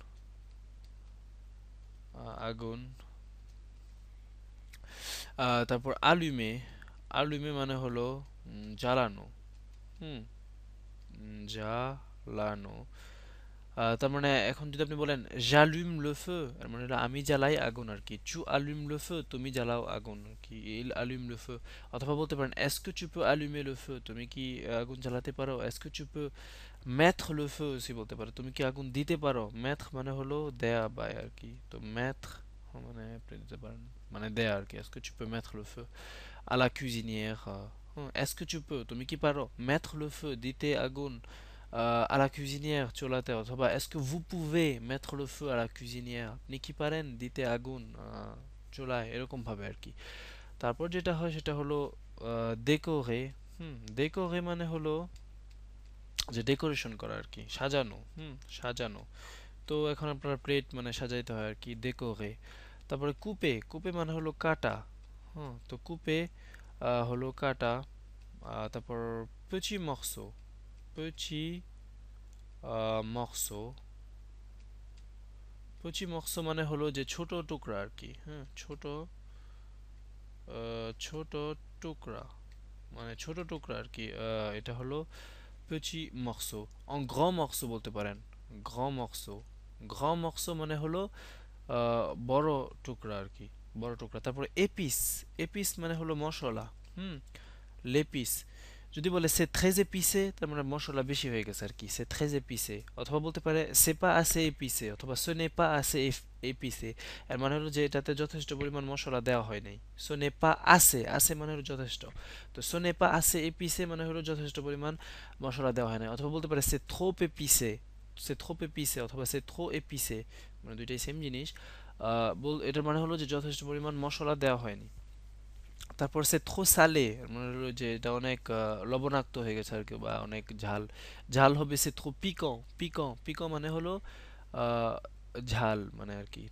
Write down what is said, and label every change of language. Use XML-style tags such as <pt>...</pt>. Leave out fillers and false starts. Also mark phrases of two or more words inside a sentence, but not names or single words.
<bn>আগুন। তারপর আলুমে। আলুমে মানে হলো জ্বালানো। হুম, জ্বালানো। তার মানে এখন যদি আপনি বলেন</bn> <fr>j'allume le feu,</fr> <bn>এর মানে হলো আমি জ্বালাই আগুন আর কি।</bn> <fr>tu allumes le feu,</fr> <bn>তুমি জ্বালাও আগুন আর কি।</bn> <fr>il allume le feu।</fr> <bn>অথবা বলতে পারেন</bn> <fr>est-ce que tu peux allumer le feu,</fr> <bn>তুমি কি আগুন জ্বালাতে পারো।</bn> <fr>est-ce que tu peux mettre le feu aussi</fr> <bn>বলতে পারো, তুমি কি আগুন দিতে পারো। mettre মানে হলো দেয়া বা আর কি, তো mettre মানে আপনি দিতে পারেন, মানে দেয়া আর কি।</bn> <fr>est-ce que tu peux mettre le feu à la cuisinière, est-ce que tu peux</fr> <bn>তুমি কি পারো</bn> <fr>mettre le feu</fr> <bn>দিতে আগুন</bn> <fr>à la cuisinière চুলাতে। অথবা est-ce que vous pouvez mettre le feu à la cuisinière,</fr> <bn>আপনি কি পারেন দিতে আগুন চুলায়, এরকম ভাবে আর কি। তারপর যেটা হয় সেটা হলো ডেকোরে। ডেকোরে মানে হলো যে ডেকোরেশন করা আর কি, সাজানো। সাজানো। তো এখন আপনার প্লেট মানে সাজাইতে হয় আর কি, ডেকোরে। তারপরে কুপে। কুপে মানে হলো কাটা। তো কুপে হলো কাটা।</bn> <fr>তারপর petit morceau। petit morceau। petit morceau</fr> <bn>মানে হলো যে ছোট টুকরা আর কি। হ্যাঁ, ছোট ছোট টুকরা, মানে ছোট টুকরা আর কি। এটা হলো</bn> <fr>petit morceau। en grand morceau</fr> <bn>বলতে পারেন।</bn> <fr>grand morceau। grand morceau</fr> <bn>মানে হলো বড় টুকরা আর কি, বড় টুকরা। তারপরে এপিস। এপিস মানে হলো মশলা। হুম, লেপিস। যদি বলে সে</bn> <fr>très épicé,</fr> <bn>তার মানে মশলা বেশি হয়ে গেছে আর কি, সে</bn> <fr>très épicé। অথবা বলতে পারে c'est pas assez épicé, অথবা ce n'est pas assez épicé।</fr> <bn>এর মানে হলো যে এটাতে যথেষ্ট পরিমাণ মশলা দেওয়া হয় নাই।</bn> <fr>ce n'est pas assez, assez</fr> <bn>মানে হলো যথেষ্ট। তো</bn> <fr>ce n'est pas assez épicé</fr> <bn>মানে হলো যথেষ্ট পরিমাণ মশলা দেওয়া হয় নাই। অথবা বলতে পারে</bn> <fr>c'est trop épicé। c'est trop épicé অথবা c'est trop épicé,</fr> <bn>মানে দুইটাই সেম জিনিস। এটার মানে হলো যে যথেষ্ট পরিমাণ মশলা দেওয়া হয়নি। তারপর</bn> <fr>c'est trop salé,</fr> <bn>মানে হলো যে এটা অনেক লবণাক্ত হয়ে গেছে আর কি, বা অনেক ঝাল। ঝাল হবে</bn> <fr>c'est trop piquant.</fr> <bn>পিকন, পিকন মানে হলো আহ, ঝাল মানে আর কি।</bn>